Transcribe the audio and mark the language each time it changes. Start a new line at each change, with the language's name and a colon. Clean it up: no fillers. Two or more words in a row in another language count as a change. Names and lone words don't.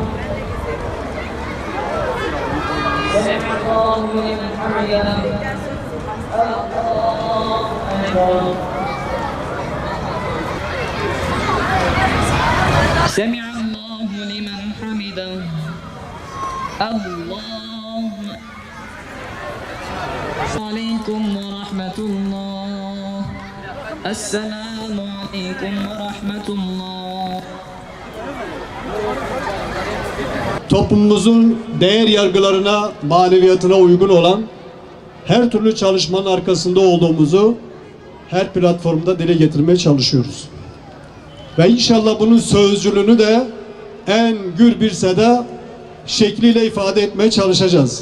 Arabic: سمع الله لمن حمده الله أكبر سمع الله لمن حمده الله عليكم ورحمة الله السلام عليكم ورحمة الله
Turkish: Toplumumuzun değer yargılarına, maneviyatına uygun olan her türlü çalışmanın arkasında olduğumuzu her platformda dile getirmeye çalışıyoruz. Ve inşallah bunun sözcülüğünü de en gür bir seda şekliyle ifade etmeye çalışacağız.